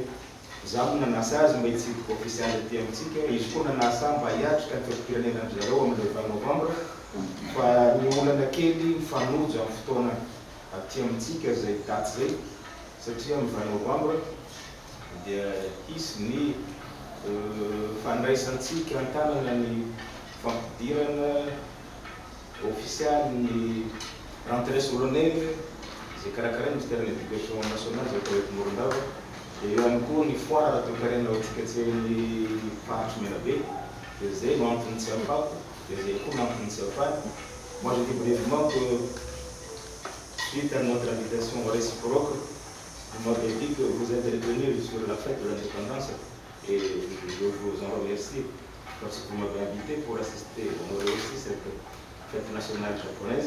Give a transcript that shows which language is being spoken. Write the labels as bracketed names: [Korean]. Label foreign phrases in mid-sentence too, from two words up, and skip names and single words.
[Malagasy] Zaho nanasa azy mba hitsidika ofisialy aty amintsika, izy koa nanasa mba hiatrika ny firenenany zareo amin'ilay 20 novambra, fa ny olana kely mifanojo amin'ny fotoana aty amintsika zay daty zay satria amin'ny 20 novambra dia hisy ny fandraisantsika an-tanana ny fampidirana ofisialy ny [French] rentrée solennelle [Malagasy] zay karakara [French] ministère de l'éducation nationale [Malagasy] zay atao eto Morondava. Dia eo ihany koa ny foire toe-karena antsika tsy ny fahatry Menabe dia zay no antony tsy ahafahako dia zay koa no antony tsy ahafahany. [French] Moi je dis brièvement que suite à notre invitation réciproque, vous m'avez dit que vous êtes retenu sur la fête de l'indépendance et je vous en remercie parce que vous m'avez invité pour assister, honorer aussi cette fête nationale japonaise.